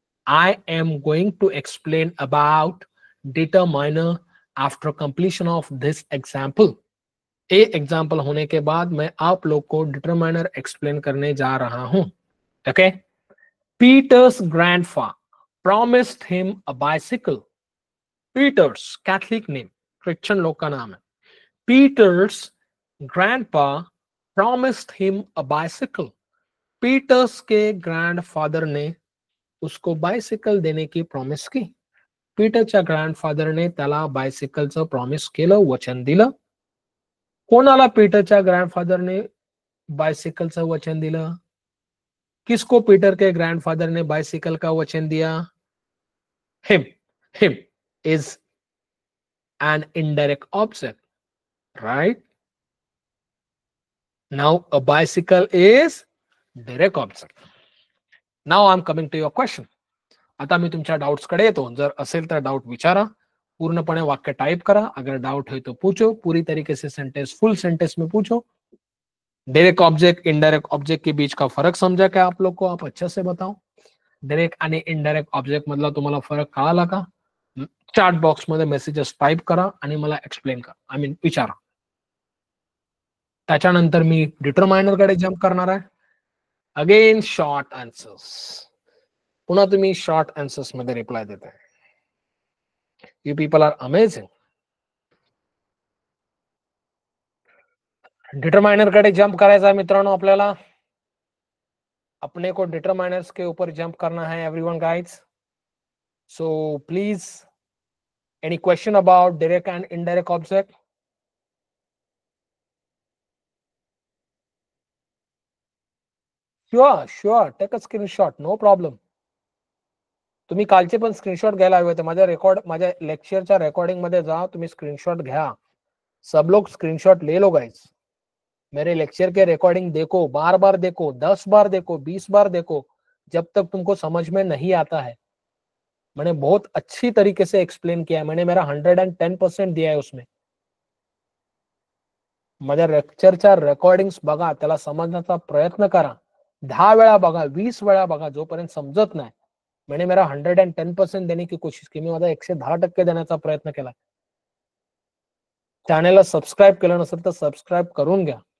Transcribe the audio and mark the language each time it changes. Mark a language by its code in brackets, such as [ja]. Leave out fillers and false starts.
[en] I am going to explain about determiner after completion of this example. [hi] ये example होने के बाद मैं आप लोग को डिटरमाइनर एक्सप्लेन करने जा रहा हूं. Okay. [en] Peter's grandpa promised him a bicycle. [hi] Peters Catholic name, Christian लोग का नाम है. [en] Peter's grandpa promised him a bicycle. [hi] Peters के ग्रैंडफादर ने उसको बायसिकल देने की प्रॉमिस की. [mr] पीटरच्या ग्रँडफादरने त्याला बायसिकलचं प्रॉमिस केलं, वचन दिलं. कोणाला पीटरच्या ग्रैंडफादर ने बाइसिकल का वचन दिला? [hi] किसको पीटर के ग्रैंडफादर ने बाइसिकल का वचन दिया? [en] Him. Him is an indirect object, right? Now a bicycle is direct object. Now I'm coming to your question. [mr] आता मी तुमच्या डाउट्स कडे येतो. जर असेल तर डाउट विचारा, पूर्णपणे वाक्य टाइप करा. [hi] अगर डाउट है तो पूछो. पूरी तरीके से सेंटेंस, फुल सेंटेंस में पूछो. डायरेक्ट ऑब्जेक्ट इनडायरेक्ट ऑब्जेक्ट के बीच का फरक समझा क्या आप लोग को? आप अच्छे से बताओ. [mr] डायरेक्ट आणि इनडायरेक्ट ऑब्जेक्ट मधला तुम्हाला फरक कळाला का? चॅट बॉक्स मध्ये मेसेजेस टाइप करा आणि मला एक्सप्लेन करा, आय मीन विचारा. त्याच्यानंतर मी डिटरमाइनर कडे जंप करणार आहे. Again short answers. पुन्हा तुम्ही शॉर्ट आन्सर्स मध्ये रिप्लाय देताय. [en] You people are amazing. [mr] Determiner कडे जंप करायचा है मित्रांनो आपल्याला. [hi] अपने को डिटरमाइनर्स के ऊपर जंप करना है everyone guys. [en] So please any question about direct and indirect object? Sure, take a screenshot, no problem. [mr] तुम्ही कालचे पण स्क्रीनशॉट घ्यायला हवे होते. माझ्या लेक्चरच्या रेकॉर्डिंग मध्ये जा, तुम्ही स्क्रीनशॉट घ्या. [hi] सब लोग स्क्रीनशॉट ले लो गाइस. मेरे लेक्चर के रिकॉर्डिंग देखो, बार बार देखो, 10 बार देखो, 20 बार देखो, जब तक तुमको समझ में नहीं आता है. मैंने बहुत अच्छी तरीके से एक्सप्लेन किया है. मैंने मेरा 110% दिया है उसमें. [mr] माझ्या लेक्चरच्या रेकॉर्डिंग्स बघा, त्याला समजण्याचा प्रयत्न करा. 10 वेळा बघा, 20 वेळा बघा, जोपर्यंत समजत नाही. [hi] मैंने मेरा 110% देने की कोशिश [mr] केली, मी माझा 110% देण्याचा प्रयत्न केला. चॅनलला सबस्क्राईब केलं नसेल तर सबस्क्राईब करून घ्या.